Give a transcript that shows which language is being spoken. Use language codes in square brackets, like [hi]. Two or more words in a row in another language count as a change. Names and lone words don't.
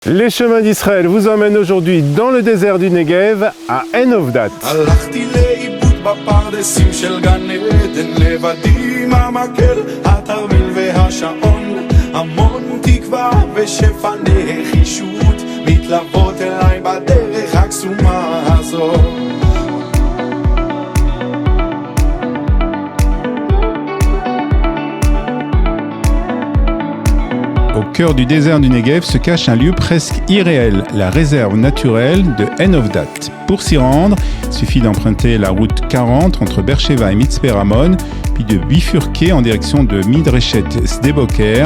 [fr] Les chemins d'Israël vous emmènent aujourd'hui dans le désert du Negev, à Ein Ofdat. [he] בפרדסים של גן עדן לבדי עם המקל, התרמיל והשעון, המון תקווה ושפע נחישות מתלוות אליי בדרך הקסומה הזו. [fr] Au cœur du désert du Negev se cache un lieu presque irréel, la réserve naturelle de Ein Ofdat. Pour s'y rendre, il suffit d'emprunter la route 40 entre Beersheva et Mitzpe Ramon, puis de bifurquer en direction de Midreshet Sde Boker.